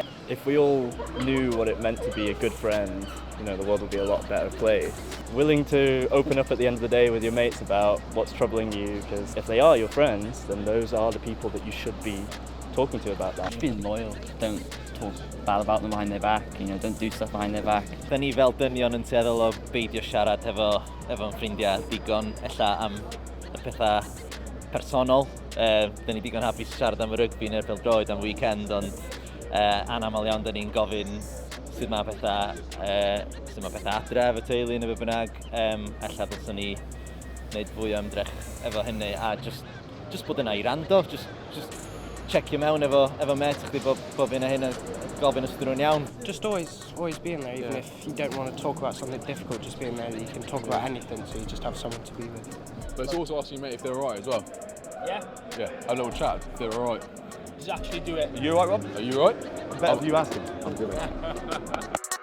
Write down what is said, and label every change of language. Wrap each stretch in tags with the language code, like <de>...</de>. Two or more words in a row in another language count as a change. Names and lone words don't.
<en>If we all knew what it meant to be a good friend, you know, the world would be a lot better place. Willing to open up at the end of the day with your mates about what's troubling you, because if they are your friends, then those are the people that you should be talking to about that. Just being loyal, don't talk bad about them behind their back, you know, don't do stuff behind their back.</en> <cy>Da ni fel dynion yn tueddol o beidio siarad efo'n ffrindiau digon ella am y pethau personol. Da ni digon hapus siarad am y rygbi neu'r pêl-droed am weekend, ond anamal iawn da ni'n gofyn sut mae pethau adre efo teulu neu be bynnag. Ella dylswn ni wneud fwy o ymdrech efo hynny a just bod yna I rando, just checio mewn efo met chdi bob hyn a hyn a gofyn os ydyn nhw'n iawn.</cy> <en>Just always being there, even if you don't want to talk about something difficult, just being there that you can talk about anything, so you just have someone to be with. But it's also asking your mate if they're alright as well. Yeah? Yeah, have a little chat if they're alright. Just actually do it. Are you alright, Rob? Are you alright? Better if you ask him.</en>